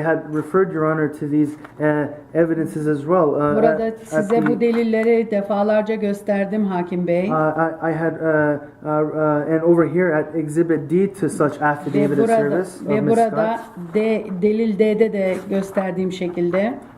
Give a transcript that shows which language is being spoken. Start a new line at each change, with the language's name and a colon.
English: I had referred Your Honor to these evidences as well.
Turkish: Burada size bu delilleri defalarca gösterdim Hakim Bey.
English: I had and over here at Exhibit D to such affidavit of service.
Turkish: Ve burada delil D'de de gösterdiğim şekilde.